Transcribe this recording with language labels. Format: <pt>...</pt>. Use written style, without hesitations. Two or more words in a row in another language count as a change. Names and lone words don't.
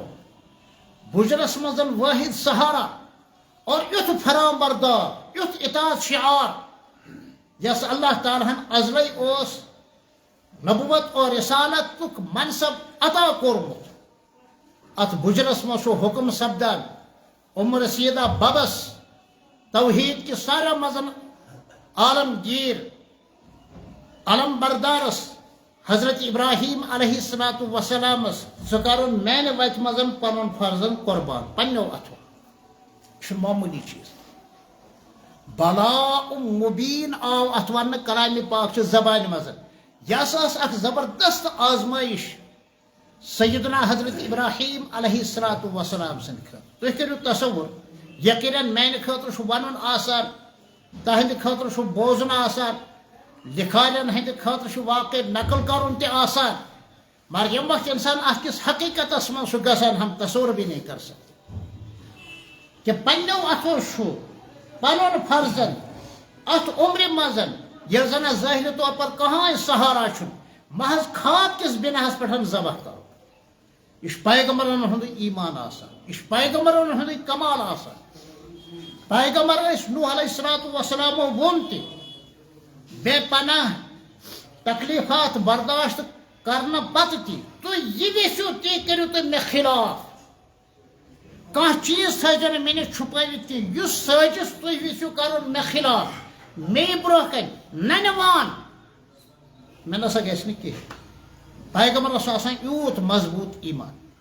<ks>بُجرس منٛز وٲحد سہارا اور یُتھ فرام بردار یُتھ اطاعت شعار یس اللہ تعالیٰ ہن ازلے اوس نبوت اور رسالتُک منصب عطا کوٚرمُت ات بُجرس منٛز چھُ حکم سپدان رسیدہ ببس توحید کہ سارا مزن عالمگیر علم بردارس حضرت ابراہیم</ks> <ar>علیہ الصلوۃ والسلامس</ar> <ks>ژٕ کرُن میانہِ وتہِ منٛز پنُن فرزن قربان پننیو اتھو یہ چھُ معموٗلی چیٖز بلا مبین آو اتھ وننہٕ کلامِ پاک چہِ زبانہِ منٛز یہِ ہسا ٲس اکھ زبردست آزمٲیش سیدنا حضرت ابراہیم</ks> <ar>علیہ الصلوۃ والسلام</ar> <ks>سٕنٛدِ خٲطرٕ تُہۍ کٔرِو تصور یقیناً میانہِ خٲطرٕ چھُ ونُن آسان تہنٛدِ خٲطرٕ چھُ بوزُن آسان لکھارٮ۪ن ہٕنٛدِ خٲطرٕ چھُ واقع نقل کرُن تہِ آسان مگر ییٚمہِ وقت انسان اتھ کِس حقیقتس منٛز چھُ گژھان</ks> <ur>ہم تصور بھی نہیں کر سکتے</ur> <ks>کہ پننیو اتھو چھُ پنُن فرزن اتھ عمرِ منٛز ییٚلہِ زن ظٲہری طور پر کٕہٲنۍ سہارا چھُنہٕ محض خواب کِس بِناہس پٮ۪ٹھ ذبح کرُن یہ پیغمبرن ہُنٛد ایمان آسان یہ پیغمبرن ہُنٛدٕے کمال آسان پیغمبر ٲسۍ نوح</ks> <ar>علیہ الصلوۃ والسلامو</ar> <ks>ووٚن تہِ بے پناہ تکلیفات برداشت کرنہٕ پتہٕ تہِ تُہۍ یہِ یژھِو تی کٔرِو تُہۍ مےٚ خلاف کانٛہہ چیٖز تھٲیزیو نہٕ مےٚ نِش چھُپٲوِتھ تہِ یُس سٲزِش تُہۍ یژھِو کرُن مےٚ خلاف مے برونٛہہ کنہِ ننوان مےٚ نسا گژھِ نہٕ کینٛہہ پیغمبرس آسان یوٗت مضبوٗط ایمان</ks>